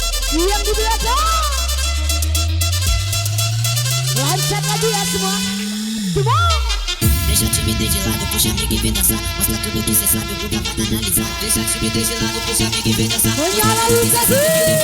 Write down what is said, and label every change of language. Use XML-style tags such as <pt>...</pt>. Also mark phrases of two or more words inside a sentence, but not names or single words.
<id>Yang di belakang. Lancar lagi ya semua. Semua.</id> <pt>Deixa a timidez de lado, puxa amiga e vem dançar. Mostra tudo que cê sabe, o grupo vai analisar. Deixa a timidez de lado, puxa amiga e vem dançar. Menyala luz aqui.</pt>